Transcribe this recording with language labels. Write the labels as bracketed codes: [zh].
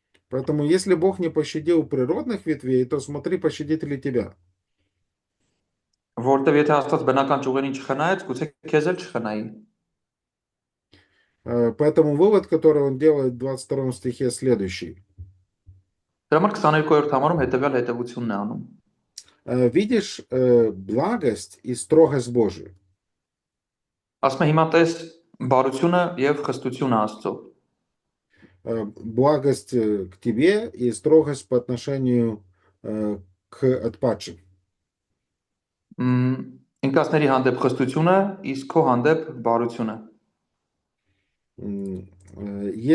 [ru] Поэтому если Бог не пощадил природных ветвей, то смотри, пощадит ли тебя. [hy] Որտեւ եթե Աստված բնական ճյուղերին չխնայեց, գուցե քեզ էլ չխնայի։ [ru] Поэтому вывод, который он делает в 22 стихе, следующий. [hy] Դրա համար 22-րդ համարում հետեւյալ հետևությունն է անում։ [ru] Видишь благость и строгость Божию. [hy] Ասում է հիմա տես բարությունը եւ խստությունը Աստծո։ [ru] Благость к тебе и строгость по отношению к отпадшим. [hy] Ինքնասների հանդեպ խստությունը, իսկ քո հանդեպ բարությունը։